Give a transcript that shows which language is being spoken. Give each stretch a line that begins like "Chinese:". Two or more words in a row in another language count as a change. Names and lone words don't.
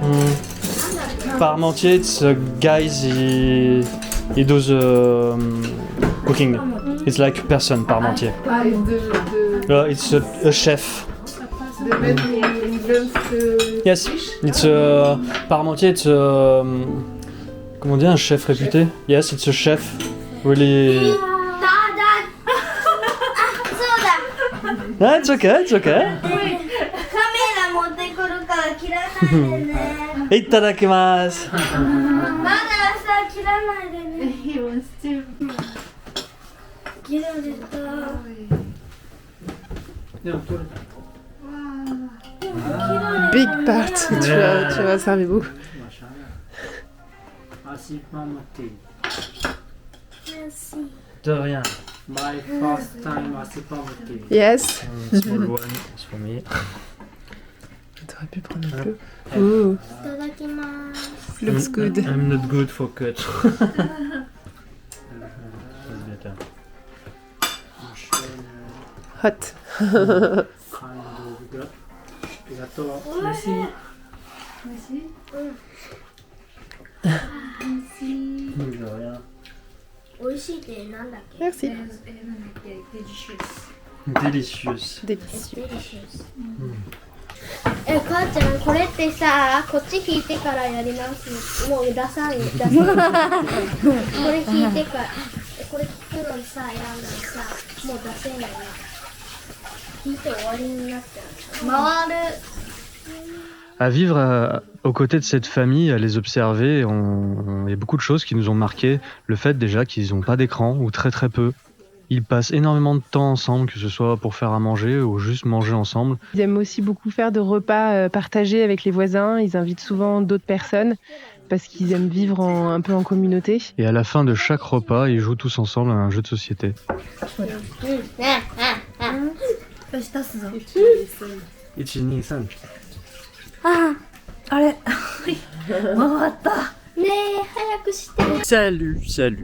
English: Parmentier, it's guys, he does cooking. It's like a person, Parmentier. It's a chef. The man who invents the Yes, fish. it's Parmentier, it's
French: comment dire, un chef réputé.
English: Yes, it's a chef. Really. Ah, it's okay, it's okay.
Japanese: カメラ持ってくるから切らないでね。いただきます。まださ、切らないでね。切られた。
English: Big part.
French: Tu vas servir beaucoup. Merci, Parmentier. Merci. De rien.
English: My first time, merci, Parmentier. Yes. Small one, it's for me.
French: T'aurais pu prendre un peu. Ooh,
Japanese: いただきます。
English: looks good. I'm not good for cut. It's better. Hot.
French: Gâteau. Merci. De rien.
Japanese: 美味しいってなんだっけ？
French: Merci.
English: Delicious.
French: Délicieux.
Japanese: 母ちゃんこれってさ、こっち引いてからやり直す。もう出さん。これ引いてから、これ袋にさ選んだらさ、もう出せないね。引いて終わりになっちゃう。回る。
French: À vivre aux côtés de cette famille, à les observer, il y a beaucoup de choses qui nous ont marqué. Le fait déjà qu'ils n'ont pas d'écran, ou très très peu. Ils passent énormément de temps ensemble, que ce soit pour faire à manger ou juste manger ensemble. Ils aiment aussi beaucoup faire de repas partagés avec les voisins. Ils invitent souvent d'autres personnes parce qu'ils aiment vivre un peu en communauté. Et à la fin de chaque repas, ils jouent tous ensemble à un jeu de société.
Japanese: ねえ、早くして。
French: Salut, salut.